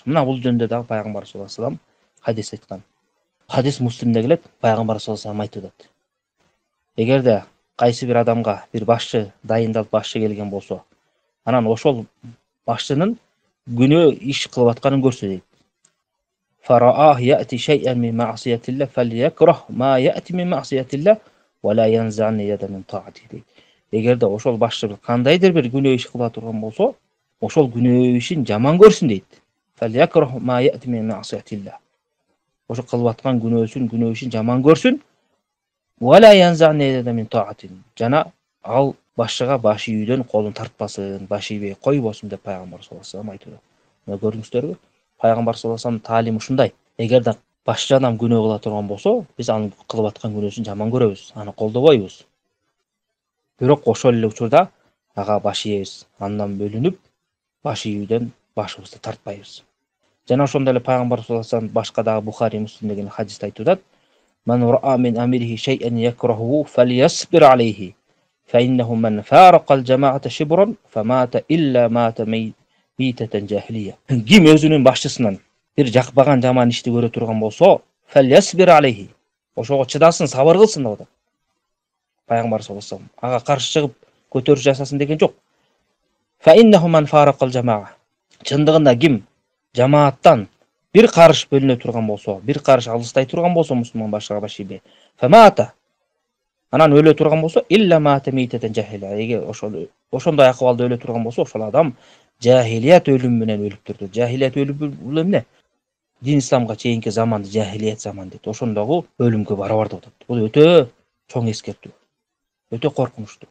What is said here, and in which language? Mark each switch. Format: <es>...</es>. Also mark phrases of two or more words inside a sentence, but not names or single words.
<ky>Мына бул жөнүндө дагы пайгамбар</ky> <ar>صلى الله عليه وسلم</ar> <ky>хадис айткан. Хадис Муслимде келет, пайгамбар</ky> <ar>صلى الله عليه وسلم</ar> <ky>айтып. Эгерде кайсы бир адамга бир башчы дайындалып башчы келген болсо, анан ошол башчынын күнөө иш кылып атканын көрсө дейт.</ky> <ar>فرآه يأتي شيئا من معصية الله فليكره ما يأتي من معصية الله ولا ينزعن يدا من طاعة дейт.</ar> <ky>Эгерде ошол башчы кандайдыр бир күнөө иш кыла турган болсо, ошол күнөө ишин жаман көрсүн дейт.</ky> <ar>فليكره ما يأتي من معصية الله.</ar> <ky>Ошо кылып аткан күнөө ишин жаман көрсүн.</ky> <ar>ولا ينزعن يدا من طاعة.</ar> <ky>Жана ал башчыга баш ийүүдөн колун тартпасын, баш ийбей койбосун деп пайгамбар</ky> <ar>صلى الله عليه وسلم</ar> <ky>айтты. Мына көрдүңүздөрбү? Пайгамбар</ky> <ar>صلى الله عليه وسلم</ar> <ky>таалим ушундай. Эгерде башчы адам күнөө кыла турган болсо, биз анын кылып аткан күнөөсүн жаман көрөбүз, аны колдобойбуз. Бирок ошол эле учурда ага баш ийебиз. Андан бөлүнүп, баш ийүүдөн башыбызды тартпайбыз. Жана ошондой эле пайгамбар саллаллаху алейхи вассалам башка дагы Бухари, Муслим деген хадисте айтып</ky> <ar>من رأى من أميره شيئا يكرهه فليصبر عليه فإنه من فارق الجماعة شبرا فمات إلا مات ميتة جاهلية.</ar> <ky>Ким өзүнүн башчысынан бир жакпаган жаман ишти көрө турган болсо,</ky> <ar>فليصبر عليه.</ar> <ky>Ошого чыдасын, сабыр кылсын деп атат. Пайгамбар</ky> <ar>صلى الله عليه وسلم</ar> <ky>ага каршы чыгып көтөрүш жасасын деген жок.</ky> <ar>فإنه من فارق الجماعة.</ar> <ky>Чындыгында ким жамааттан бир карыш бөлүнө турган болсо, бир карыш алыстай турган болсо, мусулман башчыга баш ийбей. Фамата. Анан өлө турган болсо,</ky> <ar>إلا مات ميتة جاهلية.</ar> <ky>Эгер ошондой акыбалда өлө турган болсо, ошол адам жахилият өлүмү менен өлүптүр. Жахилият өлүмү бул эмне? Дин исламга чейинки заманды жахилият заман дейт. Ошондогу өлүмгө барабар деп атат. Бул өтө чоң эскертүү. Өтө коркунучтуу.</ky>